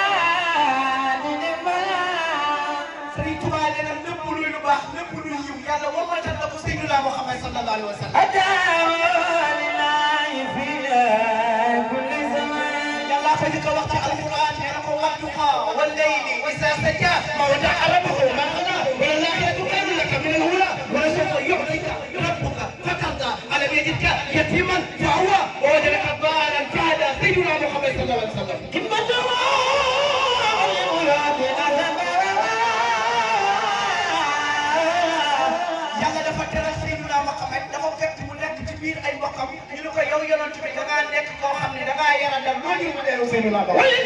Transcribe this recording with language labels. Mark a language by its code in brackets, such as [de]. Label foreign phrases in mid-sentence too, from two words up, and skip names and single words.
[wo] Sëriñ Tuubaa nee na lépp luy lu baax lépp luy yiw yàlla wammatal na ko Seydina Muhammad [ar] صلى الله عليه وسلم [wo] yàlla fa ñu ko wax ci alquran nee na ko [ar] والضحى والليل إذا سجى ما ودعك ربك ما قلى والآخرة خير لك من الأولى ولسوف يعطيك ربك فترضى ألم يجدك يتيما فآوى ووجدك ضالا فهدى Seydina Muhammad صلى الله عليه وسلم [wo] yàlla dafa teral Seydina Muhammad dafa fekk mu nekk ci biir ay mbokkam ñu ne ko yow yonent bi da ngaa nekk koo xam ne da ngaa yara dal loo ñu mu deeru Seydina Muhammad